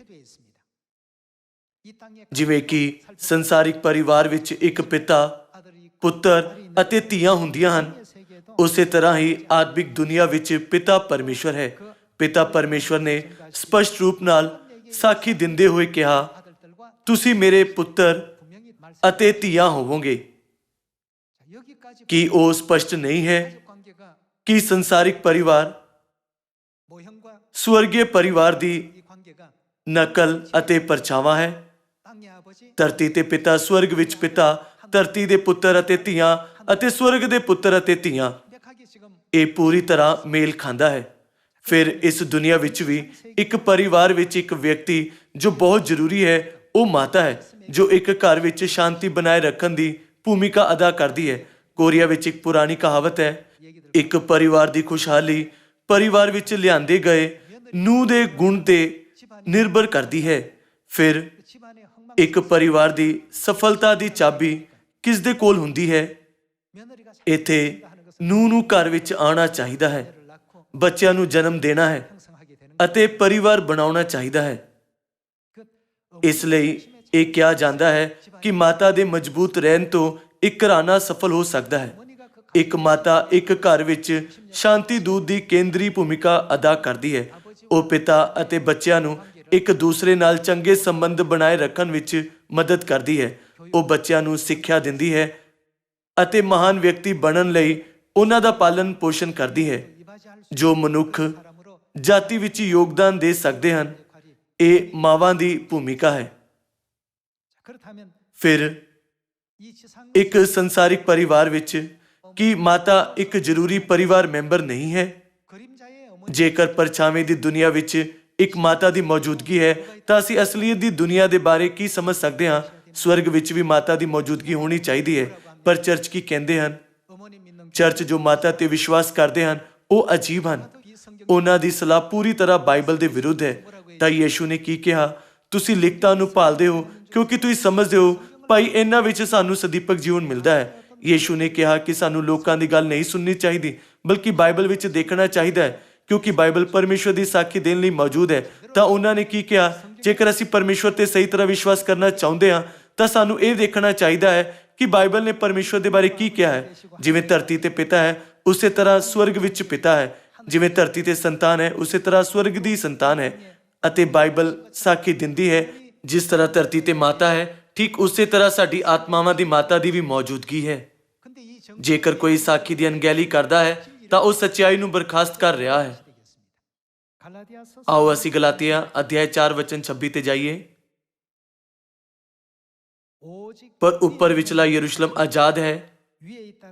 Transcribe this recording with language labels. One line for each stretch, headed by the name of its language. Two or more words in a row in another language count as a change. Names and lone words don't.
Punjabi: ਜਿਵੇਂ ਕਿ ਸੰਸਾਰਿਕ ਪਰਿਵਾਰ ਵਿੱਚ ਇੱਕ ਪਿਤਾ, ਪੁੱਤਰ ਅਤੇ ਧੀਆਂ ਹੁੰਦੀਆਂ ਹਨ, ਉਸੇ ਤਰ੍ਹਾਂ ਹੀ ਆਤਮਿਕ ਦੁਨੀਆ ਵਿੱਚ ਪਿਤਾ ਪਰਮੇਸ਼ਵਰ ਹੈ। ਪਿਤਾ ਪਰਮੇਸ਼ਵਰ ਨੇ ਸਪਸ਼ਟ ਰੂਪ ਨਾਲ ਸਾਖੀ ਦਿੰਦੇ ਹੋਏ ਕਿਹਾ,
Korean: 아들들과
Punjabi: ਤੁਸੀਂ ਮੇਰੇ ਪੁੱਤਰ
Korean: 분명히 말씀.
Punjabi: ਅਤੇ ਧੀਆਂ ਹੋਵੋਗੇ।
Korean: 자, 여기까지
Punjabi: ਕੀ ਉਹ ਸਪਸ਼ਟ ਨਹੀਂ ਹੈ
Korean: 가족 관계가
Punjabi: ਕਿ ਸੰਸਾਰਿਕ ਪਰਿਵਾਰ
Korean: 모형과
Punjabi: ਸਵਰਗੀ ਪਰਿਵਾਰ ਦੀ
Korean: 이 관계가
Punjabi: ਨਕਲ ਅਤੇ ਪਰਛਾਵਾਂ ਹੈ?
Korean: 땅의 아버지,
Punjabi: ਧਰਤੀ ਤੇ ਪਿਤਾ, ਸਵਰਗ ਵਿੱਚ ਪਿਤਾ, ਧਰਤੀ ਦੇ ਪੁੱਤਰ ਅਤੇ ਧੀਆਂ ਅਤੇ ਸਵਰਗ ਦੇ ਪੁੱਤਰ ਅਤੇ ਧੀਆਂ,
Korean: 완벽하게 지금
Punjabi: ਇਹ ਪੂਰੀ ਤਰ੍ਹਾਂ ਮੇਲ ਖਾਂਦਾ ਹੈ। ਫਿਰ ਇਸ ਦੁਨੀਆ ਵਿੱਚ ਵੀ ਇੱਕ ਪਰਿਵਾਰ ਵਿੱਚ ਇੱਕ ਵਿਅਕਤੀ ਜੋ ਬਹੁਤ ਜ਼ਰੂਰੀ ਹੈ, ਉਹ ਮਾਤਾ ਹੈ, ਜੋ ਇੱਕ ਘਰ ਵਿੱਚ ਸ਼ਾਂਤੀ ਬਣਾਏ ਰੱਖਣ ਦੀ ਭੂਮਿਕਾ ਅਦਾ ਕਰਦੀ ਹੈ। ਕੋਰੀਆ ਵਿੱਚ ਇੱਕ ਪੁਰਾਣੀ ਕਹਾਵਤ ਹੈ, ਇੱਕ ਪਰਿਵਾਰ ਦੀ ਖੁਸ਼ਹਾਲੀ ਪਰਿਵਾਰ ਵਿੱਚ ਲਿਆਂਦੇ ਗਏ ਨੂੰਹ ਦੇ ਗੁਣ ਤੇ ਨਿਰਭਰ ਕਰਦੀ ਹੈ। ਫਿਰ
Korean: 그 집안의 흥망
Punjabi: ਇੱਕ ਪਰਿਵਾਰ ਦੀ ਸਫਲਤਾ ਦੀ ਚਾਬੀ ਕਿਸ ਦੇ ਕੋਲ ਹੁੰਦੀ ਹੈ?
Korean: 며느리가
Punjabi: ਇੱਥੇ ਨੂੰਹ ਨੂੰ ਘਰ ਵਿੱਚ ਆਉਣਾ ਚਾਹੀਦਾ ਹੈ,
Korean: 자녀를 낳고
Punjabi: ਬੱਚਿਆਂ ਨੂੰ ਜਨਮ ਦੇਣਾ ਹੈ
Korean: 형성하게 되는
Punjabi: ਅਤੇ ਪਰਿਵਾਰ ਬਣਾਉਣਾ ਚਾਹੀਦਾ ਹੈ।
Korean: 그
Punjabi: ਇਸ ਲਈ ਇਹ ਕਿਹਾ ਜਾਂਦਾ ਹੈ ਕਿ ਮਾਤਾ ਦੇ ਮਜ਼ਬੂਤ ਰਹਿਣ ਤੋਂ ਇੱਕ ਘਰਾਨਾ ਸਫਲ ਹੋ ਸਕਦਾ ਹੈ।
Korean: 어머니가 그
Punjabi: ਇੱਕ ਮਾਤਾ ਇੱਕ ਘਰ ਵਿੱਚ ਸ਼ਾਂਤੀ ਦੂਤ ਦੀ ਕੇਂਦਰੀ ਭੂਮਿਕਾ ਅਦਾ ਕਰਦੀ ਹੈ। ਉਹ ਪਿਤਾ ਅਤੇ ਬੱਚਿਆਂ ਨੂੰ ਇੱਕ ਦੂਸਰੇ ਨਾਲ ਚੰਗੇ ਸੰਬੰਧ ਬਣਾਏ ਰੱਖਣ ਵਿੱਚ ਮਦਦ ਕਰਦੀ ਹੈ। ਉਹ ਬੱਚਿਆਂ ਨੂੰ ਸਿੱਖਿਆ ਦਿੰਦੀ ਹੈ ਅਤੇ ਮਹਾਨ ਵਿਅਕਤੀ ਬਣਨ ਲਈ ਉਹਨਾਂ ਦਾ ਪਾਲਣ ਪੋਸ਼ਣ ਕਰਦੀ ਹੈ।
Korean: 이바지할 수
Punjabi: ਜੋ ਮਨੁੱਖ
Korean: 있는 사람으로
Punjabi: ਜਾਤੀ ਵਿੱਚ ਯੋਗਦਾਨ ਦੇ ਸਕਦੇ ਹਨ, ਇਹ ਮਾਵਾਂ ਦੀ ਭੂਮਿਕਾ ਹੈ।
Korean: 자, 그렇다면
Punjabi: ਫਿਰ
Korean: 이 지상
Punjabi: ਇੱਕ ਸੰਸਾਰਿਕ ਪਰਿਵਾਰ ਵਿੱਚ ਕੀ ਮਾਤਾ ਇੱਕ ਜ਼ਰੂਰੀ ਪਰਿਵਾਰ ਮੈਂਬਰ ਨਹੀਂ ਹੈ?
Korean: 그림자의 어머니
Punjabi: ਜੇਕਰ ਪਰਛਾਵੇਂ ਦੀ ਦੁਨੀਆ ਵਿੱਚ ਇੱਕ ਮਾਤਾ ਦੀ ਮੌਜੂਦਗੀ ਹੈ ਤਾਂ ਅਸੀਂ ਅਸਲੀਅਤ ਦੀ ਦੁਨੀਆ ਦੇ ਬਾਰੇ ਕੀ ਸਮਝ ਸਕਦੇ ਹਾਂ? ਸਵਰਗ ਵਿੱਚ ਵੀ ਮਾਤਾ ਦੀ ਮੌਜੂਦਗੀ ਹੋਣੀ ਚਾਹੀਦੀ ਹੈ। ਪਰ ਚਰਚ ਕੀ ਕਹਿੰਦੇ ਹਨ?
Korean: 어머니 믿는
Punjabi: ਚਰਚ ਜੋ ਮਾਤਾ ਤੇ ਵਿਸ਼ਵਾਸ ਕਰਦੇ ਹਨ ਉਹ ਅਜੀਬ ਹਨ।
Korean: 이 성경
Punjabi: ਉਹਨਾਂ ਦੀ ਸਲਾਹ ਪੂਰੀ ਤਰ੍ਹਾਂ ਬਾਈਬਲ ਦੇ ਵਿਰੁੱਧ ਹੈ। ਤਾਂ ਯੀਸ਼ੂ ਨੇ ਕੀ ਕਿਹਾ? ਤੁਸੀਂ ਲਿਖਤਾਂ ਨੂੰ ਭਾਲਦੇ ਹੋ ਕਿਉਂਕਿ ਤੁਸੀਂ ਸਮਝਦੇ ਹੋ ਭਾਈ ਇਹਨਾਂ ਵਿੱਚ ਸਾਨੂੰ ਸਦੀਪਕ ਜੀਵਨ ਮਿਲਦਾ ਹੈ। ਯੀਸ਼ੂ ਨੇ ਕਿਹਾ ਕਿ ਸਾਨੂੰ ਲੋਕਾਂ ਦੀ ਗੱਲ ਨਹੀਂ ਸੁਣਨੀ ਚਾਹੀਦੀ ਬਲਕਿ ਬਾਈਬਲ ਵਿੱਚ ਦੇਖਣਾ ਚਾਹੀਦਾ ਹੈ ਕਿਉਂਕਿ ਬਾਈਬਲ ਪਰਮੇਸ਼ਵਰ ਦੀ ਸਾਖੀ ਦੇਣ ਲਈ ਮੌਜੂਦ ਹੈ। ਤਾਂ ਉਹਨਾਂ ਨੇ ਕੀ ਕਿਹਾ? ਜੇਕਰ ਅਸੀਂ ਪਰਮੇਸ਼ਵਰ ਤੇ ਸਹੀ ਤਰ੍ਹਾਂ ਵਿਸ਼ਵਾਸ ਕਰਨਾ ਚਾਹੁੰਦੇ ਹਾਂ ਤਾਂ ਸਾਨੂੰ ਇਹ ਦੇਖਣਾ ਚਾਹੀਦਾ ਹੈ ਕਿ ਬਾਈਬਲ ਨੇ ਪਰਮੇਸ਼ਵਰ ਦੇ ਬਾਰੇ ਕੀ ਕਿਹਾ ਹੈ। ਜਿਵੇਂ ਧਰਤੀ ਤੇ ਪਿਤਾ ਹੈ ਉਸੇ ਤਰ੍ਹਾਂ ਸਵਰਗ ਵਿੱਚ ਪਿਤਾ ਹੈ। ਜਿਵੇਂ ਧਰਤੀ ਤੇ ਸੰਤਾਨ ਹੈ ਉਸੇ ਤਰ੍ਹਾਂ ਸਵਰਗ ਦੀ ਸੰਤਾਨ ਹੈ। ਅਤੇ ਬਾਈਬਲ ਸਾਖੀ ਦਿੰਦੀ ਹੈ ਜਿਸ ਤਰ੍ਹਾਂ ਧਰਤੀ ਤੇ ਮਾਤਾ ਹੈ ਠੀਕ ਉਸੇ ਤਰ੍ਹਾਂ ਸਾਡੀ ਆਤਮਾਵਾਂ ਦੀ ਮਾਤਾ ਦੀ ਵੀ ਮੌਜੂਦਗੀ ਹੈ।
Korean: 근데 이 정
Punjabi: ਜੇਕਰ ਕੋਈ ਸਾਖੀ ਦੀ ਅਣਗਹਿਲੀ ਕਰਦਾ ਹੈ ਤਾਂ ਉਹ ਸੱਚਾਈ ਨੂੰ ਬਰਖਾਸਤ ਕਰ ਰਿਹਾ ਹੈ।
Korean: 갈라디아서
Punjabi: ਆਓ ਅਸੀਂ ਗਲਾਤੀਆ ਅਧਿਆਇ 4 ਵਚਨ 26 ਤੇ ਜਾਈਏ।
Korean: 오직
Punjabi: ਪਰ ਉੱਪਰ ਵਿਚਲਾ ਯਰੂਸ਼ਲਮ ਆਜ਼ਾਦ ਹੈ।
Korean: 위에 있다는